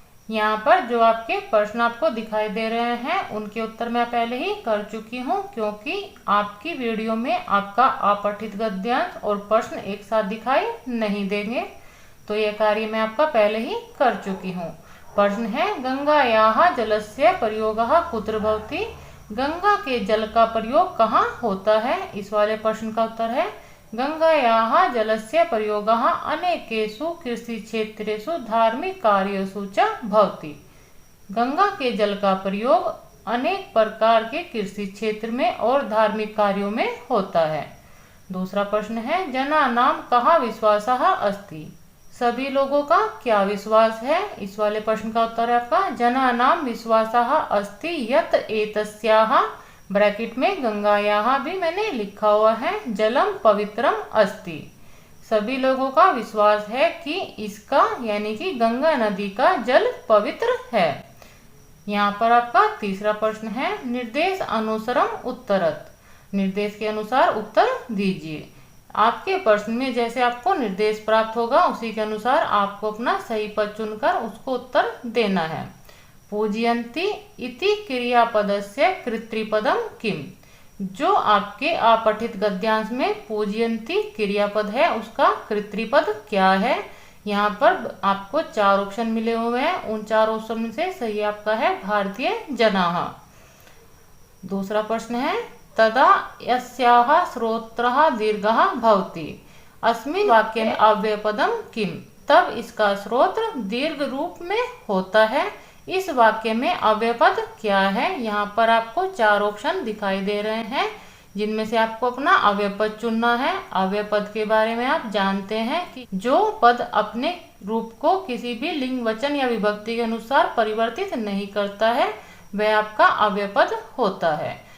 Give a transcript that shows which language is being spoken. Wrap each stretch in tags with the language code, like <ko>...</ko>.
<hi>यहाँ पर जो आपके प्रश्न आपको दिखाई दे रहे हैं उनके उत्तर मैं पहले ही कर चुकी हूँ, क्योंकि आपकी वीडियो में आपका अपठित गद्यांश और प्रश्न एक साथ दिखाई नहीं देंगे, तो यह कार्य मैं आपका पहले ही कर चुकी हूँ। प्रश्न है,</hi> <sa>गंगायाः जलस्य प्रयोगः कुत्र भवति।</sa> <hi>गंगा के जल का प्रयोग कहाँ होता है? इस वाले प्रश्न का उत्तर है</hi> <sa>गंगायाः जलस्य प्रयोगः अनेकेषु कृषि क्षेत्रेषु धार्मिक कार्येषु च भवति।</sa> <hi>गंगा के जल का प्रयोग अनेक प्रकार के कृषि क्षेत्र में और धार्मिक कार्यों में होता है। दूसरा प्रश्न है,</hi> <sa>जनानां कः विश्वासः अस्ति।</sa> <hi>सभी लोगों का क्या विश्वास है? इस वाले प्रश्न का उत्तर है आपका</hi> <sa>जनानां विश्वासः अस्ति यत् एतस्याः,</sa> <hi>ब्रैकेट में</hi> <sa>गंगायाः</sa> <hi>भी मैंने लिखा हुआ है,</hi> <sa>जलम पवित्रम अस्ति।</sa> <hi>सभी लोगों का विश्वास है कि इसका यानी कि गंगा नदी का जल पवित्र है। यहाँ पर आपका तीसरा प्रश्न है,</hi> <sa>निर्देश अनुसारम उत्तरत।</sa> <hi>निर्देश के अनुसार उत्तर दीजिए। आपके प्रश्न में जैसे आपको निर्देश प्राप्त होगा उसी के अनुसार आपको अपना सही पद चुनकर उसको उत्तर देना है।</hi> <sa>पूजयन्ति इति क्रियापदस्य कर्तृपदम किम।</sa> <hi>जो आपके अपठित गद्यांश में पूजयन्ति क्रियापद है उसका कर्तृपद क्या है? यहाँ पर आपको 4 ऑप्शन मिले हुए हैं। उन 4 ऑप्शन में से सही आपका है</hi> <sa>भारतीय जनाः।</sa> <hi>दूसरा प्रश्न है,</hi> <sa>तदा यस्याः स्रोत्रः दीर्घः भवति। अस्मिन् वाक्ये अव्ययपदम किम।</sa> <hi>तब इसका स्रोत दीर्घ रूप में होता है। इस वाक्य में अव्यय पद क्या है? यहाँ पर आपको 4 ऑप्शन दिखाई दे रहे हैं, जिनमें से आपको अपना अव्यय पद चुनना है। अव्यय पद के बारे में आप जानते हैं कि जो पद अपने रूप को किसी भी लिंग, वचन या विभक्ति के अनुसार परिवर्तित नहीं करता है, वह आपका अव्यय पद होता है।</hi>